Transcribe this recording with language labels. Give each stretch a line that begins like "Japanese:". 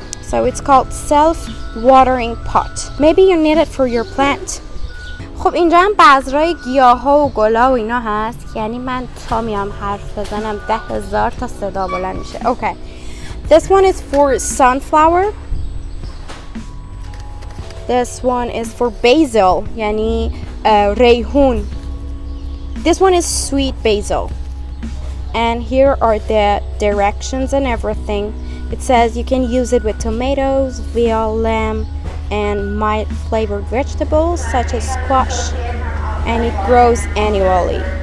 English: So it's called self-watering pot. Maybe you need it for your plant.
Persian: خب اینجا هم بذرهای گیاه ها و گلا و اینا هست. یعنی من تا میام حرف بزنم 10,000 تا صدا بلند میشه.
English: Okay. This one is for sunflower. This one is for basil.
Persian: یعنی ریحون.
English: This one is sweet basil. And here are the directions and everything. It says you can use it with tomatoes, veal, lamb, and mild flavored vegetables such as squash, and it grows annually.